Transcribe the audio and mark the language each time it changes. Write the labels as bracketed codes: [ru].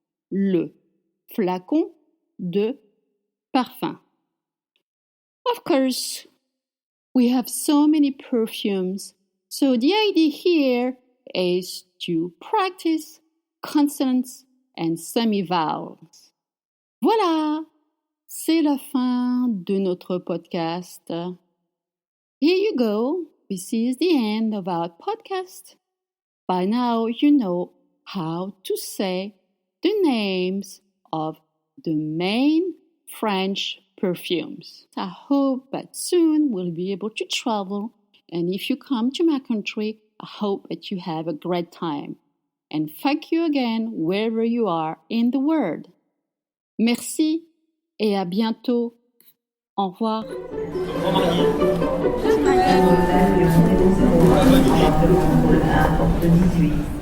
[fr] Le flacon de parfum. [en] Of course, we have so many perfumes, so the idea here is to practice consonants and semi-vowels. [fr] Voilà, c'est la fin de notre podcast. [en] Here you go. This is the end of our podcast. By now, you know how to say the names of the main French perfumes. I hope that soon we'll be able to travel, and if you come to my country, I hope that you have a great time. And thank you again wherever you are in the world. [fr] Merci et à bientôt. Au revoir. Total de 11 euros, le contrôle 1, porte 18.